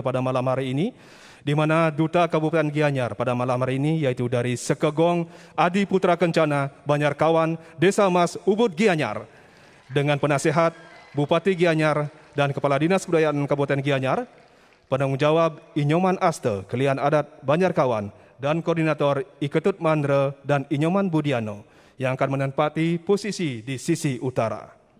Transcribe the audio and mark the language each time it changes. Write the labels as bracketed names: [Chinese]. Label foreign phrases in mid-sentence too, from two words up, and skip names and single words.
[Indonesian] pada malam hari ini, di mana Duta Kabupaten Gianyar pada malam hari ini yaitu dari Sekegong Adi Putra Kencana, Banjarkawan, Desa Mas, Ubud Gianyar, dengan penasehat Bupati Gianyar dan Kepala Dinas Kebudayaan Kabupaten Gianyar, penanggung jawab Inyoman Aste, Kelian Adat Banjarkawan, dan Koordinator Iketut Mandre dan Inyoman Budiano, yang akan menempati posisi di sisi utara.